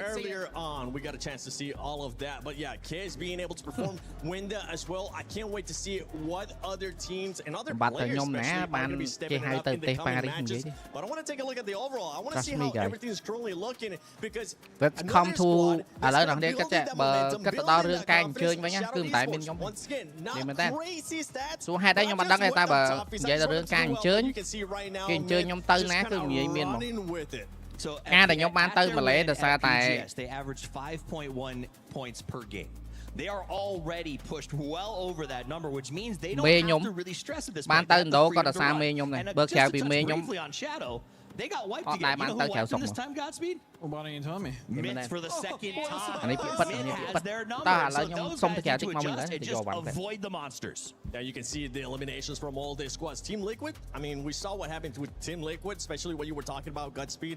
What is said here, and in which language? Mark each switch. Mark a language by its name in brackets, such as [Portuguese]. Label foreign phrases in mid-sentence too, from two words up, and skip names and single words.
[English] Earlier on, we got a chance to see all of that, but yeah, kids being able to perform Winda as well. I can't wait to see what other teams and other players especially are going to be stepping up in the coming matches. But I want to take a look at the overall. I want to see how everything is currently looking, because let's come to [Khmer] ឥឡូវដល់នេះគិតតែបើគិតទៅដល់រឿងការអញ្ជើញវិញគឺមិនតែមានខ្ញុំនិយាយមែនតើសួរហេតុអីខ្ញុំមិនដឹងទេតែបើនិយាយទៅរឿងការអញ្ជើញគេអញ្ជើញខ្ញុំទៅណាគឺនិយាយមានមក So ការដែលខ្ញុំបានទៅម៉ាឡេដោយសារតែ [English] they average 5.1 points per game. They are already pushed well over that number, which means they don't have to really stress at this point. [Khmer] បានទៅឥណ្ឌូក៏ដោយសារមេខ្ញុំដែរបើក្រៅពីមេខ្ញុំ [English] They got wiped again. You know who wiped them this time, Godspeed? Why don't you tell me? Myth for the second time. Myth has their numbers. So those guys need to adjust and just avoid the monsters. Now you can see the eliminations from all the squads. Team Liquid, I mean, we saw what happened with Team Liquid, especially what you were talking about, Godspeed.